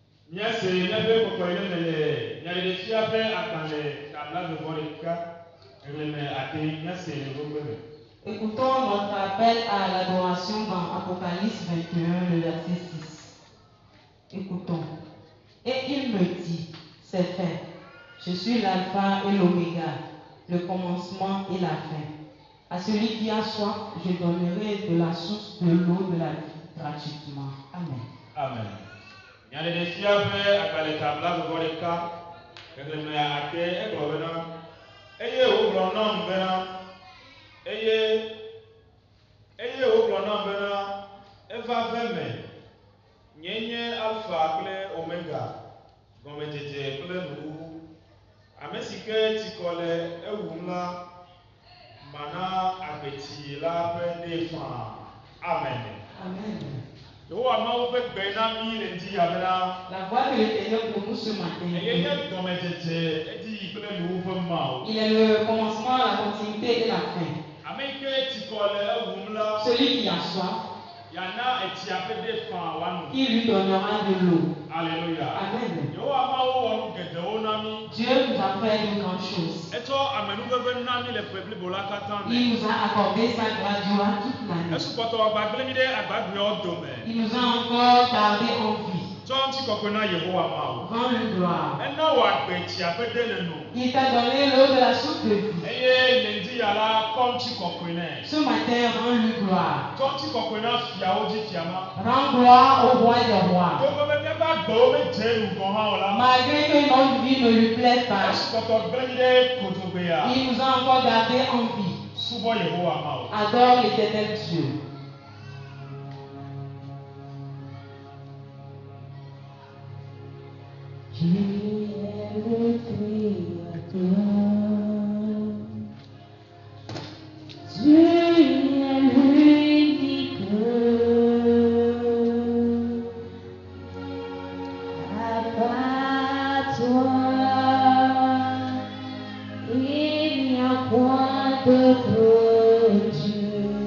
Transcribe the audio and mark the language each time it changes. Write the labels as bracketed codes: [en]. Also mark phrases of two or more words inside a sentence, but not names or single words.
[fr] Écoutons notre appel à l'adoration dans Apocalypse 21, le verset 6. Écoutons. Et il me dit, c'est fait. Je suis l'alpha et l'oméga, le commencement et la fin. À celui qui a soif, je donnerai de la source de l'eau de la vie gratuitement. Amen. Amen. [ee] Nyenye alpha kple omega gɔmedzedze kple nuwuwu ame si ke tsikɔ le ewum la mana agbetsi la ƒe ɖe faa. Amen. Amen. Yehowa Mawu ƒe gbe na mi le ŋdi yabena. [fr] La voix de l'Éternel pour nous ce matin. [ee] Eye nye gɔmedzedze edi kple nuwu ƒe Mawu. [fr] Il est le commencement, la continuité et la fin. [ee] Ame yi ke tsikɔ le ewum la. [fr] Celui qui a soif, [ee] yana etsia ƒe ɖe faa wanu. [fr] il lui donnera de l'eau. Alléluia. Amen. [ee] Yehowa Mawu wɔ nu geɖewo na mi. [fr] Dieu nous a fait de grandes choses. [ee] Etsɔ amenuveve na mi le ƒe blibo la katã me. [fr] Il nous a accordé sa grâce durant toute l'année. [ee] Esupɔtɔ agbagblẽ mi ɖe agbagbeawo dome. [fr] Il nous a encore gardé en vie. [ee] Tsɔ ŋutikɔkɔe na Yehowa Mawu. [fr] Rends-lui gloire. [ee] Ena wò agbetsia ƒe ɖe le nu. [fr] Il t'a donné l'eau de la source de vie. [ee] Eye le ŋdi ya la kɔ ŋutikɔkɔe nɛ. [fr] Ce matin, rends-lui gloire. [ee] Tsɔ ŋutikɔkɔe na fiawo dzi fiama. [fr] Rends gloire au roi des rois. [ee] Togbɔ be míaƒe agbewo medze ŋgɔ hã o la. [fr] Malgré que notre vie ne lui plaise pas, [ee] esupɔtɔ gblẽ mi ɖe kotogbea. [fr] il nous a encore gardé en vie. [ee] Subɔ Yehowa Mawu. [fr] Adore l'Éternel Dieu. Tu es le Créateur, tu es l'unique, à part toi, il n'y a point d'autre Dieu.